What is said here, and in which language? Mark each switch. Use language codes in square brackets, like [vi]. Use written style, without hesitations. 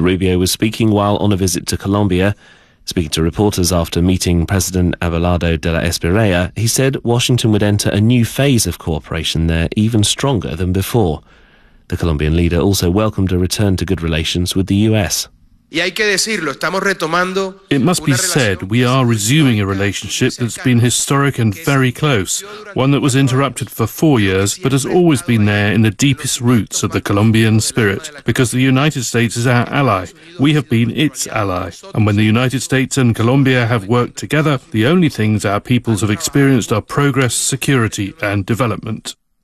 [en] Rubio was speaking while on a visit to Colombia. Speaking to reporters after meeting President Abelardo de la Esperanza, he said Washington would enter a new phase of cooperation there, even stronger than before. The Colombian leader also welcomed a return to good relations with the US. [es] Y hay que decirlo, estamos retomando. [en] It must be said, we are resuming a relationship that's been historic and very close, one that was interrupted for 4 years, but has always been there in the deepest roots of the Colombian spirit, because the United States is our ally. We have been its ally. And when the United States and Colombia have worked together, the only things our peoples have experienced are progress, security, and development.